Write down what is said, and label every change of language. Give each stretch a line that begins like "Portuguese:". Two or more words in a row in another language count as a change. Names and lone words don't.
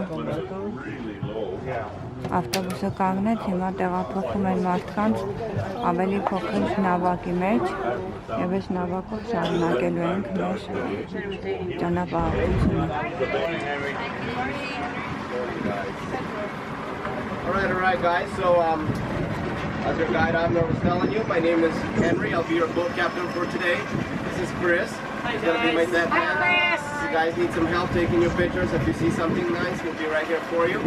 Armenian: ավտոբուսը կանգնեց, հիմա տեղափոխում են մարդկանց ավելի փոքր նավակի մեջ եւ այս նավակով շարունակելու ենք մեր ճանապարհորդությունը։
English: Alright guys, so as your guide Abner was telling you, my name is Henry. I'll be your boat captain for today. This is Chris. He's gonna be my dad. If you guys need some help taking your pictures, if you see something nice, he'll be right here for you.